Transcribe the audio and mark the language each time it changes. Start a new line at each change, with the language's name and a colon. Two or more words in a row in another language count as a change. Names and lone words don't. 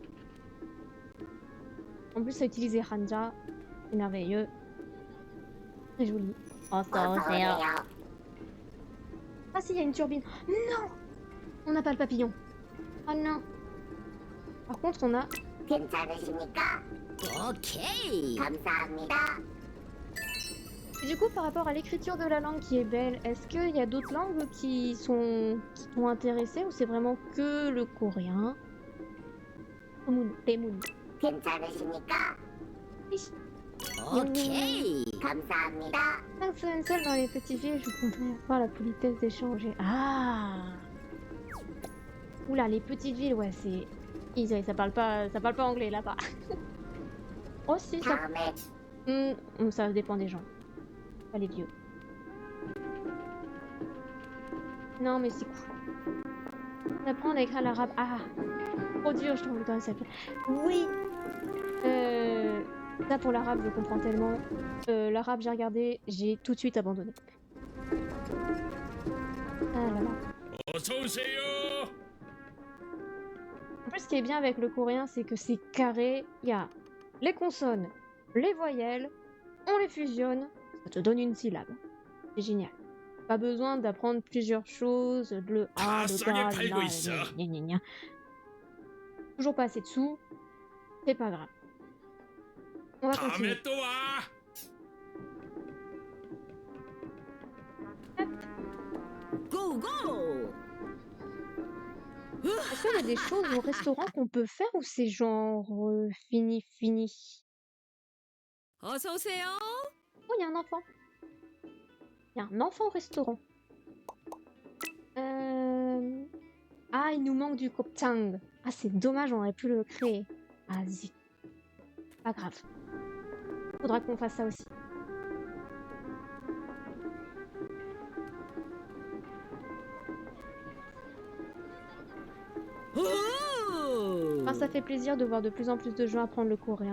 French: En plus, ça utilise hanja, c'est merveilleux. Très joli. Oh, ça, ah si, il y a une turbine. Non! On n'a pas le papillon. Oh non. Par contre, on a
Korean: 괜찮으십니까? 오케이. 감사합니다.
French: Et du coup, par rapport à l'écriture de la langue qui est belle, est-ce qu'il y a d'autres langues qui t'ont intéressé ou c'est vraiment que le coréen? Temun.
Korean: 괜찮으십니까? 오케이. 감사합니다.
French: Influencer dans les petites villes, je voudrais avoir la politesse d'échanger. Ah! Oula, les petites villes, ouais, c'est... ça parle pas anglais là-bas. Oh si, ça...
Korean: 다음에
French: ça dépend des gens. Pas les vieux. Non, mais c'est cool. D'apprendre à écrire l'arabe. Ah! Trop dur, je trouve, quand ça fait. Oui! Ça pour l'arabe, je comprends tellement. L'arabe, j'ai regardé, j'ai tout de suite abandonné. Ah là là.
Korean: 어서 오세요.
French: En plus, ce qui est bien avec le coréen, c'est que c'est carré. Il y a les consonnes, les voyelles, on les fusionne, ça te donne une syllabe. C'est génial. Pas besoin d'apprendre plusieurs choses, le A, le
Korean: 싸게
French: ga,
Korean: 팔고
French: la,
Korean: 있어.
French: gna, gna, gna. Toujours pas assez de sous, c'est pas grave. On va continuer.
Korean: 다음에 또 와. 고고.
French: Est-ce qu'il y a des choses au restaurant qu'on peut faire ou c'est genre fini? 어서 오세요. Oh, il y a un enfant. Il y a un enfant au restaurant. Ah, il nous manque du kopchang. Ah, c'est dommage, on aurait pu le créer. Ah, zut. Pas grave. Faudra qu'on fasse ça aussi. Enfin, ça fait plaisir de voir de plus en plus de gens apprendre le coréen.